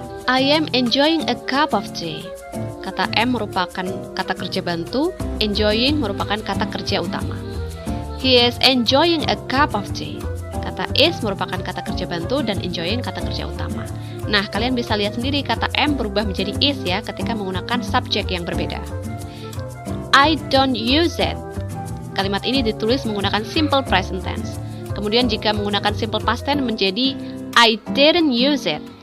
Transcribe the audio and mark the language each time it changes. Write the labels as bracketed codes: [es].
[en] I am enjoying a cup of tea. [id] Kata am merupakan kata kerja bantu, enjoying merupakan kata kerja utama. [en] He is enjoying a cup of tea. [id] Kata is merupakan kata kerja bantu dan enjoying kata kerja utama. Nah, kalian bisa lihat sendiri kata am berubah menjadi is ya ketika menggunakan subjek yang berbeda. [en] I don't use it. [id] Kalimat ini ditulis menggunakan simple present tense. Kemudian jika menggunakan simple past tense menjadi [en] I didn't use it.